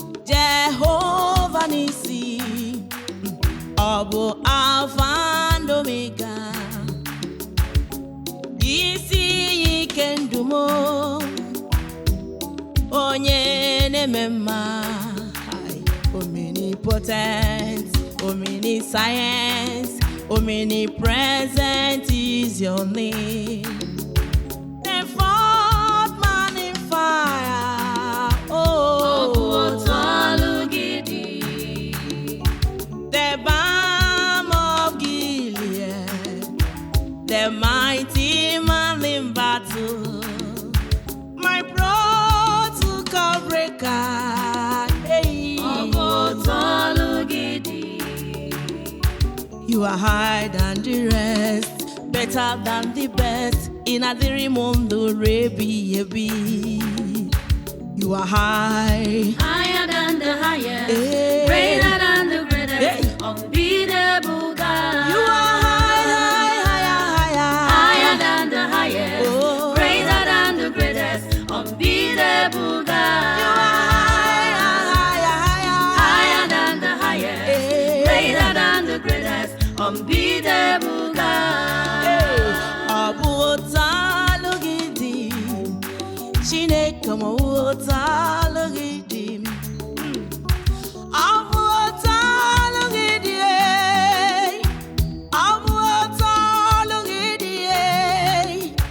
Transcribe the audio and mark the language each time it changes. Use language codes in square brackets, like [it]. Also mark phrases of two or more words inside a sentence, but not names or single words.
[ig] Jehova Nisi, ọ bụ [en] Alpha and Omega. [ig] Isi iyi ike ndụ m, onye na-eme mma. [en] Omnipotent, omniscience, omnipresent is your name. The fourth man in fire, oh. [ig] Ọ bụ otu ọlụ gị dị. [en] The balm of Gilead, the mighty man in battle, my protocol breaker, hey. [ig] Ọ bụ otu ọlụ gị dị. [en] You are higher than the rest, better than the best. [ig] Ị na-adịrị m ndụ ruo ebighị ebi. [en] You are high. Higher than the highest, Hey. greater than the greatest, Hey. unbeatable God. You are high, high, higher, higher. Higher than the highest, Oh. greater than the greatest, Unbeatable God. You are higher, higher, higher. Higher than the highest. Yeah. Greater than the greatest. Unbeatable God. [ig] Hey. Ọ bụ otu alụ gị dị. Chineke m, otu alụ gị dị. Ọ bụ otu ọlụ gị dị, ee. Ọ bụ otu ọlụ gị dị, ee.